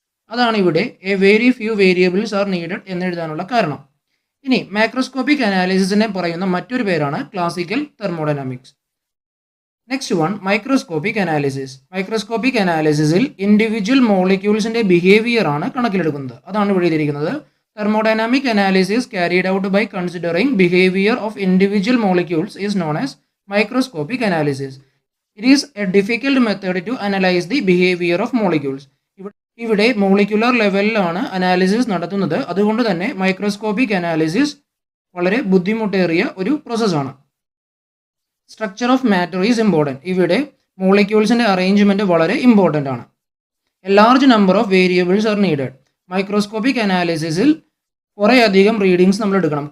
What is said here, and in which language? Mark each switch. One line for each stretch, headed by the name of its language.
Malayalam: അതാണ് ഇവിടെ
English: a very few variables are needed
Malayalam: എന്നെഴുതാനുള്ള കാരണം. ഇനി മൈക്രോസ്കോപ്പിക് അനാലിസിസിനെ പറയുന്ന മറ്റൊരു പേരാണ് classical thermodynamics.
English: Next one microscopic analysis.
Malayalam: Microscopic അനാലിസിസിൽ individual മോളിക്യൂൾസിൻ്റെ behaviour ആണ് കണക്കിലെടുക്കുന്നത്. അതാണ് ഇവിടെ എഴുതിയിരിക്കുന്നത്.
English: Thermodynamic analysis carried out by considering behavior of individual molecules is known as microscopic analysis. It is a difficult method to analyze the behavior of molecules.
Malayalam: ഇവിടെ molecular ലെവലിലാണ് analysis നടത്തുന്നത്. അതുകൊണ്ട് തന്നെ microscopic analysis വളരെ ബുദ്ധിമുട്ടേറിയ ഒരു പ്രോസസ്സാണ്.
English: Structure of matter is important.
Malayalam: ഇവിടെ മോളിക്യൂൾസിൻ്റെ അറേഞ്ച്മെൻറ്റ് വളരെ ഇമ്പോർട്ടൻ്റ് ആണ്.
English: A large number of variables are needed.
Malayalam: Microscopic അനാലിസിസിൽ കുറേയധികം റീഡിങ്സ് നമ്മൾ എടുക്കണം.